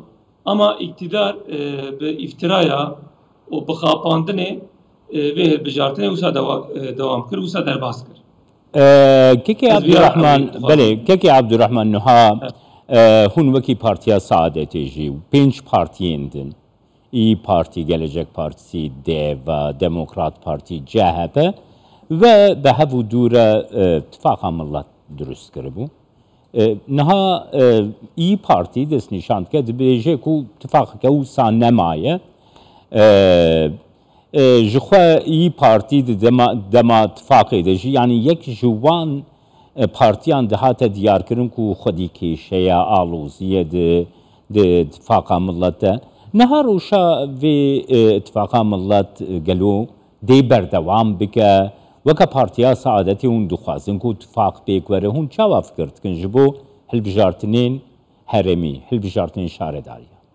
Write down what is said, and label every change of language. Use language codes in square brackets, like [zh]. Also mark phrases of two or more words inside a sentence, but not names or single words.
[ku] Ama iktidar bi îftiraya û bi xapandinê vê hilbijartinê wisa dewam kir, wisa derbas kir. Kekê Abdurrahman, belê, Kekê Abdurrahman niha hûn wekî Partiya Saadetê jî 5 partiyên din. İYİ Parti, Gelecek Partisi, DEVA, Demokrat Parti, CHP ve bi hevû dûre Tifaka Millet durust kiribû. Niha İYİ Parti dest nîşan dike dibêje ku tifaqeke wisa nemaye. Ji xwe İYİ Parti di dema tifaqê de jî yanî yek ji wan partiyan dihate diyarkirin ku xwedî kêşeya aloziyê di Tifaka Millet de niha rûşa vê Tifaka Millet gelo dê berdewam bike weke Partiya Saadetê hûn dixwazin ku tifaq pêk were hûn çawa fikir dikin ji bo hilbijartinên herêmî, hilbijartinên şaredariya?